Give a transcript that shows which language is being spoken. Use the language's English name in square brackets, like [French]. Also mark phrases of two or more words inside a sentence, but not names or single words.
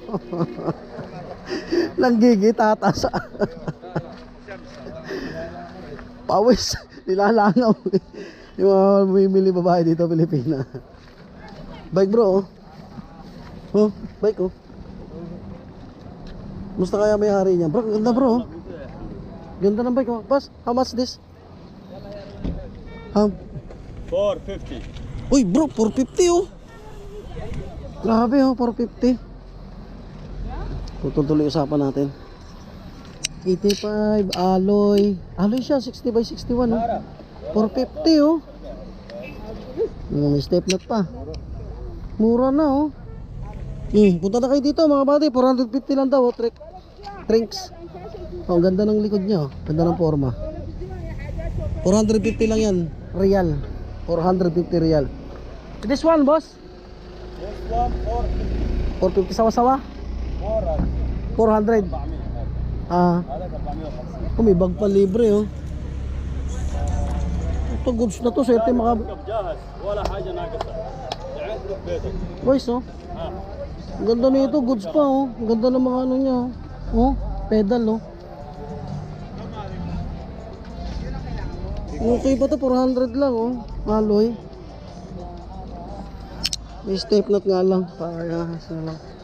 [Filipino] Nanggigitata sa pawis, nilalangaw. Yung mga bumibili babae dito Pilipina. Bike bro oh. Oh, bike oh. Musta kaya may hari niya? Bro, ganda bro oh. Ganda ng bike oh. Boss, [English] how much this? [Filipino] 450. Uy bro, 450 oh. Grabe oh, 450. Tutuloy usapan natin. 85 alloy. Alloy siya 60x61 oh. 450 oh. May step nut pa. Mura na oh. Punta na kayo dito mga buddy, 450 lang daw, drinks. Oh, ang ganda ng likod niya, oh. Ganda ng forma. 450 lang yan, [English] real. 450 real. This one, boss? This one [Filipino] 450 sawa-sawa? 400. Ah, [Arabic] هذا 450 [Filipino] may bag pa libre, oh. Ito goods na to, swerte mga [Arabic] جاهز ولا حاجه ناقصه عندك بيتك [Filipino] boys, oh. Ang ganda nito, goods pa, oh. Ang ganda ng mga ano niya, oh. Oh, pedal, oh. Okay pa to, 400 lang, oh. Alloy. May step nut nga lang. Parehas na lang.